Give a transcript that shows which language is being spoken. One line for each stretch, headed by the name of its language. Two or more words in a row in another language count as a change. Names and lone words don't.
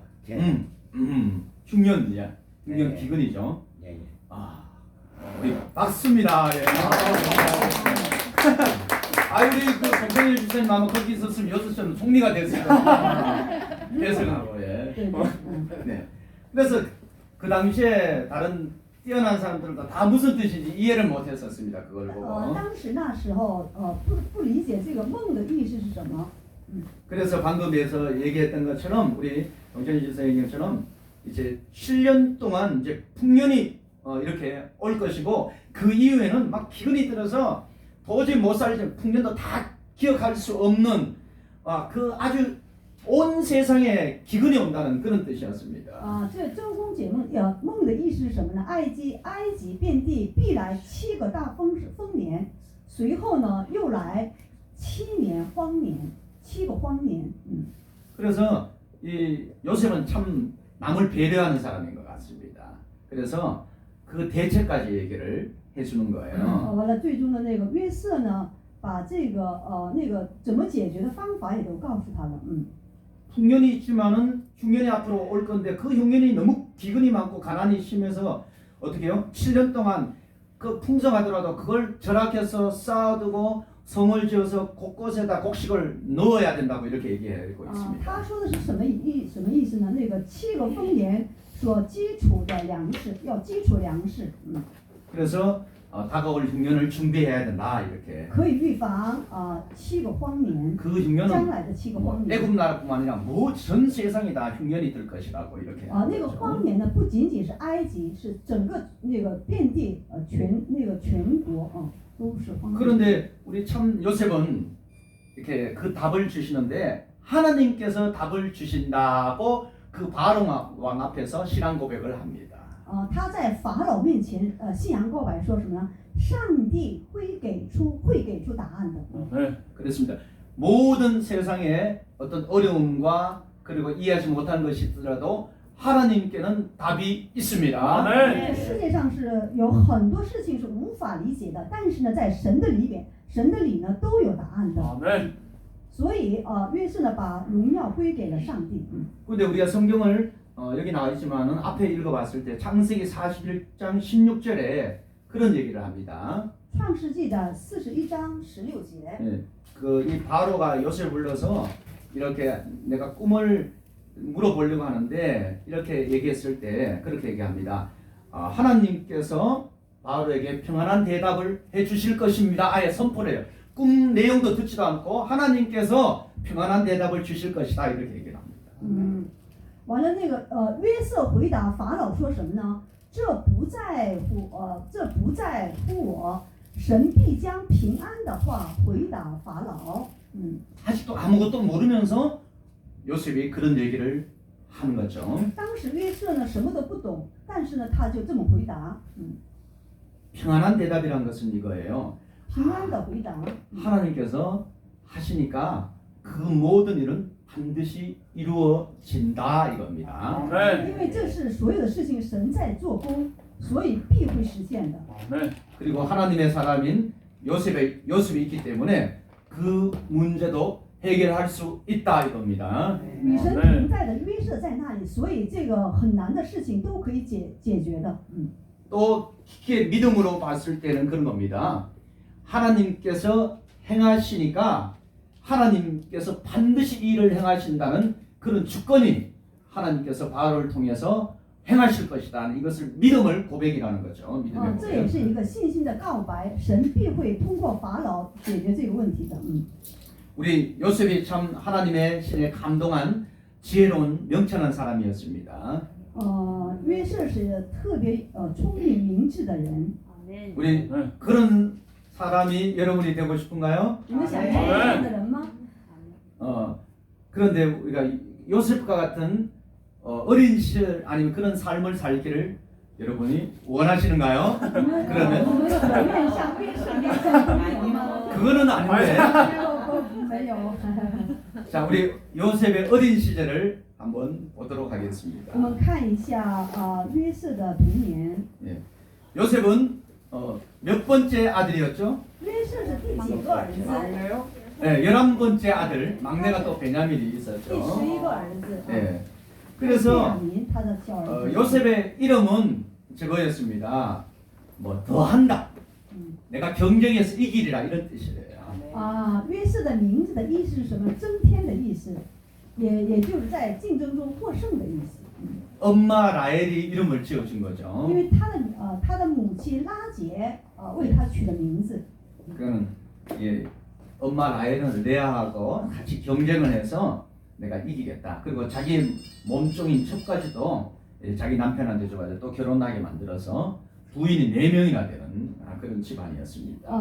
Korean: 흉년이야. 흉년 네. 기근이죠. 예, 예. 우리 박수입니다. 예. 우리 그 송정일 집사님 아마 거기 있었으면 6시는 총리가 됐을 거예요. 대승하고 예.
Chinese: 对对，嗯，
Korean: 네. 그래서 그 당시에 다른 뛰어난 사람들도 다 무슨 뜻인지 이해를 못했었습니다. 그걸 보고.
Chinese: 当时那时候不理解这个梦的意思是什么。
Korean: 그래서 방금에서 얘기했던 것처럼 우리 정찬희 집사 얘기한 것처럼 이제 7년 동안 이제 풍년이 이렇게 올 것이고 그 이후에는 막 기근이 들어서 도저히 못 살지 풍년도 다 기억할 수 없는 그 아주 온 세상에 기근이 온다는 그런 뜻이었습니다.
Chinese: 这周公解梦的意思是什么呢？埃及遍地必来7个大丰年，随后呢又来7年荒年，7个荒年。
Korean: 그래서 이 요셉은 참 남을 배려하는 사람인 것 같습니다. 그래서 그 대책까지 얘기를 해주는 거예요.
Chinese: 完了，最终的那个约瑟呢，把这个那个怎么解决的方法也都告诉他了。
Korean: 흉년이 있지만은 흉년이 앞으로 올 건데 그 흉년이 너무 기근이 많고 가난이 심해서 어떻게 해요? 7년 동안 그 풍성하더라도 그걸 절약해서 쌓아두고 성을 지어서 곳곳에다 곡식을 넣어야 된다고 이렇게 얘기하고 있습니다.
Chinese: 他说的是什么意思呢？那个7个丰年所基础的粮食，要基础粮食。
Korean: 그래서 다가올 흉년을 준비해야 된다 이렇게.
Chinese: 可以预防7个荒年，
Korean: 그 흉년은
Chinese: 将来的7个荒年。
Korean: 애굽 나라뿐만 아니라 전 세상이 다 흉년이 들 것이라고 이렇게.
Chinese: 那个荒年呢，不仅仅是埃及，是整个那个遍地全国都是荒年。
Korean: 그런데 우리 참 요셉은 이렇게 그 답을 주시는데 하나님께서 답을 주신다고 그 바로 왕 앞에서 신앙 고백을 합니다.
Chinese: 他在法老面前信仰告白说什么呢？上帝会给出答案的。
Korean: 네, 그렇습니다. 모든 세상에 어떤 어려움과 그리고 이해하지 못하는 것이 있더라도 하나님께는 답이 있습니다.
Chinese: 这世界上是有很多事情是无法理解的，但是呢，在神的里边，神的里呢都有答案的。所以约瑟呢把荣耀归给了上帝。
Korean: 근데 우리가 성경을 여기 나와 있지만은 앞에 읽어봤을 때 창세기 41장 16절에 그런 얘기를 합니다.
Chinese: 创世纪的41章16节。
Korean: 네, 이 바로가 요셉을 불러서 이렇게 내가 꿈을 물어보려고 하는데 이렇게 얘기했을 때 그렇게 얘기합니다. 하나님께서 바로에게 평안한 대답을 해주실 것입니다. 아예 선포를 해요. 꿈 내용도 듣지도 않고 하나님께서 평안한 대답을 주실 것이다 이렇게 얘기를 합니다.
Chinese: 完了那个约瑟回答法老说什么呢？这不在乎我，神必将平安的话回答法老。
Korean: 아직도 아무것도 모르면서 요셉이 그런 얘기를 하는 거죠.
Chinese: 当时约瑟呢什么都不懂，但是呢他就这么回答。
Korean: 평안한 대답이란 것은 이거예요.
Chinese: 平安的回答。
Korean: 하나님께서 하시니까 그 모든 일은 반드시 이루어진다 이겁니다.
Chinese: 因为这是所有的事情神在做工，所以必会实现的。
Korean: 그리고 하나님의 사람인 요셉이 있기 때문에 그 문제도 해결할 수 있다 이겁니다.
Chinese: 与神同在的约瑟在那里，所以这个很难的事情都可以解决的。
Korean: 또 깊게 믿음으로 봤을 때는 그런 겁니다. 하나님께서 행하시니까 하나님께서 반드시 이 일을 행하신다는 그런 주권이 하나님께서 바로를 통해서 행하실 것이다. 이것을 믿음을 고백이라는 거죠. 믿음의
Chinese: 这也
Korean: 고백.
Chinese: 是一个信心的告白，神必会通过法老解决这个问题的。
Korean: 우리 요셉이 참 하나님의 신에 감동한 지혜로운 명철한 사람이었습니다.
Chinese: 约瑟是特别聪明明智的人。
Korean: 우리 그런 사람이 여러분이 되고 싶은가요?
Chinese: 你们想成为这样的人吗？
Korean: 그런데 우리가 요셉과 같은 어린 시절 아니면 그런 삶을 살기를 여러분이 원하시는가요?
Chinese: 你们有人愿像约瑟那样生活吗？
Korean: 그거는 아닌데.
Chinese: 没有。
Korean: 자, 우리 요셉의 어린 시절을 한번 보도록 하겠습니다.
Chinese: 我们看一下约瑟的童年。
Korean: 예. 요셉은 몇 번째 아들이었죠?
Chinese: 约瑟是第几个儿子？
Korean: 네, 11번째 아들, 막내가 또 베냐민이
Chinese: 第
Korean: 있었죠.
Chinese: 11个儿子。
Korean: 네. 그래서
Chinese: 他的小儿子。
Korean: 요셉의 이름은 저거였습니다. 뭐 더한다. 내가 경쟁에서 이기리라 이런 뜻이래요.
Chinese: 约瑟的名字的意思是什么？增添的意思，也就是在竞争中获胜的意思。
Korean: 엄마 라헬이 이름을 지어준 거죠.
Chinese: 因为他的母亲拉结为他取的名字。
Korean: 그거는 예, 엄마 라헬은 레아하고 같이 경쟁을 해서 내가 이기겠다. 그리고 자기 몸종인 첩까지도 예, 자기 남편한테 줘가지고 또 결혼하게 만들어서 부인이 4명이나 되는 그런 집안이었습니다.